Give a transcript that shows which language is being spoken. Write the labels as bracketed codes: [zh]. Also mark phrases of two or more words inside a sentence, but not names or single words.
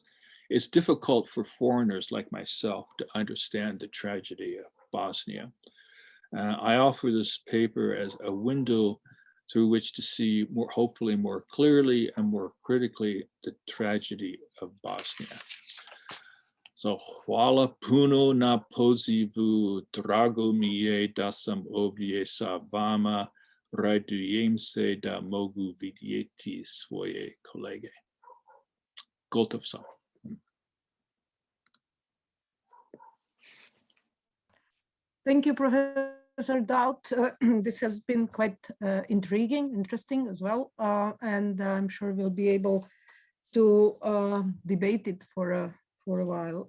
[en] It's difficult for foreigners like myself to understand the tragedy of Bosnia. I offer this paper as a window through which to see more, hopefully more clearly and more critically, the tragedy of Bosnia. So, [bs] hvala puno na pozivu, drago mi je da sam ovdje sa vama, radujem se da mogu vidjeti svoje kolege. Gotov sam. [en] Thank you, Professor Dowd. This has been quite intriguing, interesting as well, and I'm sure we'll be able to debate it for a while.